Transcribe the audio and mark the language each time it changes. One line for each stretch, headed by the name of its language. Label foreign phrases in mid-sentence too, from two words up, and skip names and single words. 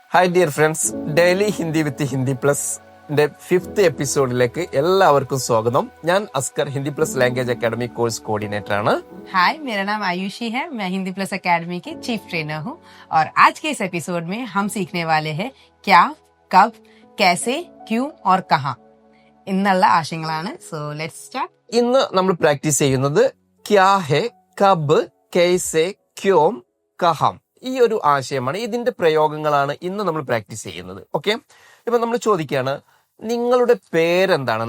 English: Hi dear friends,
Malayalam: ഡെയിലി ഹിന്ദി വിത്ത് ഹിന്ദി പ്ലസ്
English: fifth episode
Malayalam: എല്ലാവർക്കും സ്വാഗതം. ഞാൻ അസ്കർ, ഹിന്ദി പ്ലസ്
English: language academy course coordinator
Malayalam: ആണ്.
Hindi: हाय, मेरा नाम आयुषी है. मैं हिंदी प्लस एकेडमी की
English: chief trainer
Hindi: हूँ और आज के इस एपिसोड में हम सीखने वाले हैं क्या, कब, कैसे, क्यों और कहाँ
Malayalam: എന്നുള്ള ആശയങ്ങളാണ്.
English: So let's start.
Malayalam: ഇന്ന് നമ്മൾ പ്രാക്ടീസ് ചെയ്യുന്നത്
Hindi: क्या है, कब, कैसे, क्यों, कहाँ.
Malayalam: ഈ ഒരു ആശയമാണ്, ഇതിന്റെ പ്രയോഗങ്ങളാണ് ഇന്ന് നമ്മൾ പ്രാക്ടീസ് ചെയ്യുന്നത്. ഓക്കെ, ഇപ്പൊ നമ്മൾ ചോദിക്കുകയാണ് നിങ്ങളുടെ പേരെന്താണ്.